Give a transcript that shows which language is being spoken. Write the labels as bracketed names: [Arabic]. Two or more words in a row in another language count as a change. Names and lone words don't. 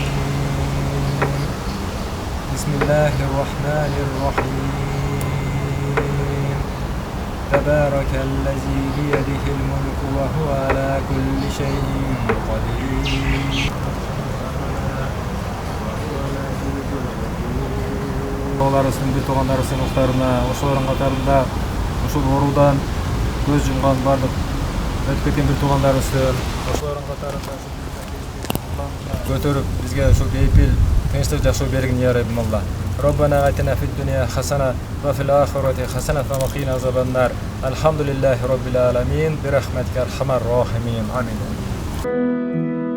[Arabic] بسم الله الرحمن الرحيم. تبارك الذي بيده الملك وهو على كل شيء قدير. [Kyrgyz] Оларысының бир туугандары сыймыктарына, ошолордун катарында ушул оорудан көз жумган бардык өтүп кеткен бир туугандарыбыздын ошолордун катарында көтөрүп бизге ушул бейпил тынчтык жашоо бергин я Раббималла. [Arabic] ربنا آتنا في الدنيا حسنة وفي الآخرة حسنة وقنا عذاب النار. الحمد لله رب العالمين. برحمتك أرحم الراحمين. Амин.